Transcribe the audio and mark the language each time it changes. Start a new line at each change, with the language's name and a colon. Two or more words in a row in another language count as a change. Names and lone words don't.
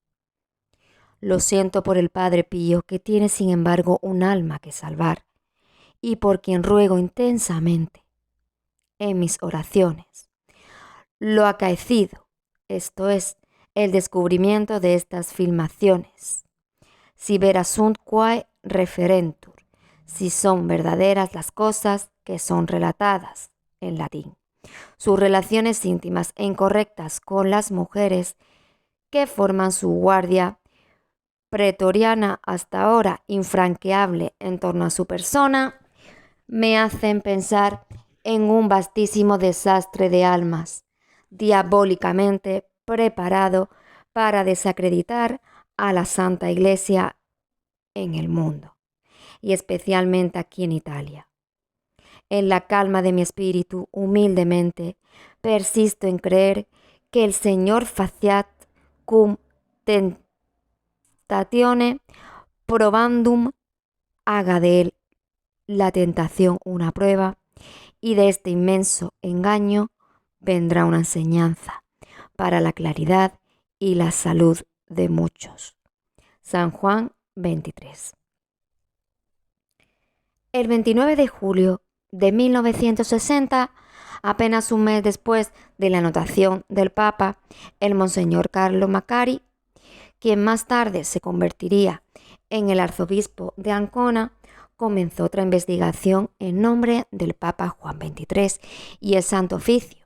Spanish: Lo siento por el Padre Pío, que tiene sin embargo un alma que salvar, y por quien ruego intensamente en mis oraciones lo acaecido, esto es, el descubrimiento de estas filmaciones,
Latin: si vera sunt quae referentur,
Spanish: si son verdaderas las cosas que son relatadas en latín, sus relaciones íntimas e incorrectas con las mujeres que forman su guardia pretoriana hasta ahora infranqueable en torno a su persona, me hacen pensar en un vastísimo desastre de almas, diabólicamente preparado para desacreditar a la Santa Iglesia en el mundo, y especialmente aquí en Italia. En la calma de mi espíritu, humildemente, persisto en creer que el Señor
Latin: faciat cum tentatione probandum
Spanish: haga de él la tentación una prueba, y de este inmenso engaño vendrá una enseñanza para la claridad y la salud de muchos. San Juan 23. El 29 de julio de 1960, apenas un mes después de la anotación del Papa, el Monseñor Carlo Macari, quien más tarde se convertiría en el arzobispo de Ancona, comenzó otra investigación en nombre del Papa Juan XXIII y el Santo Oficio.